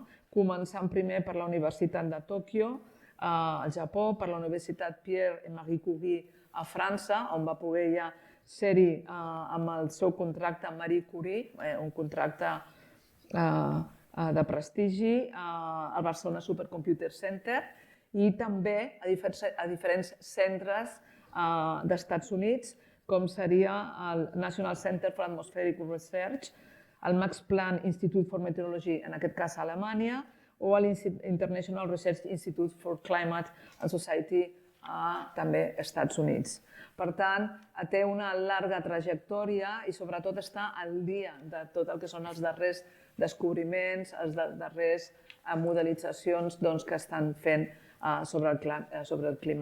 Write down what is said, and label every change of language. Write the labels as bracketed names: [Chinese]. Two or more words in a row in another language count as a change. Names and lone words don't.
[Catalan] Començant primer per la Universitat de Tòquio, al Japó, per la Universitat Pierre et Marie Curie a França, on va poder ja ser-hi amb el seu contracte amb Marie Curie, un contracte de prestigi, al Barcelona Supercomputer Center, i també a diferents centres d'Estats Units, com seria el National Center for Atmospheric Research, el Max Planck Institute for Meteorology, en aquest cas a Alemanya, o l'International Research Institute for Climate and Society, també als Estats Units. Per tant, té una llarga trajectòria i sobretot està al dia de tot el que són els darrers descobriments, les darreres modelitzacions que estan fent sobre el clima.